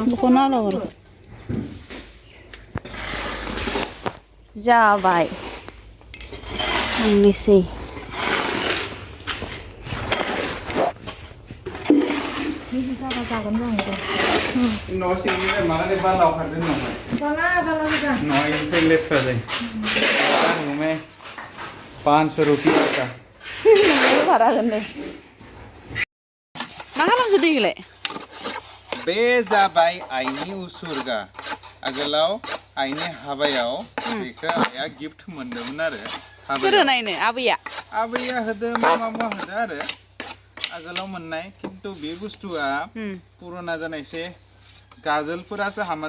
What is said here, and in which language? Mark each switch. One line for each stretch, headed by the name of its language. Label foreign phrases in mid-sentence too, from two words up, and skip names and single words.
Bodo: बख'ना लबरखौ जाबाय आंनिसै बिदि जाबा जागोन आंबो न' सिंनिफ्राय माने बालाव खारदों नामा बाला मोजां न'निफ्राय लेथ्रा जायो
Hindi: मैं 500 रुपया का
Bodo: भारागोन दे मा खालामसो दैखौलाय बे जाबाय आइनि उसुरगा आगोलाव आइनि हाबायाव बेखौ आइया गिफ्ट मोन्दोंमोन आरो सोर होनायनो आबैया होदो मामा होदो आरो आगोलाव मोननाय खिन्थु बे बुस्थुआ पुराना जानायसे गाजोलफोरासो हामा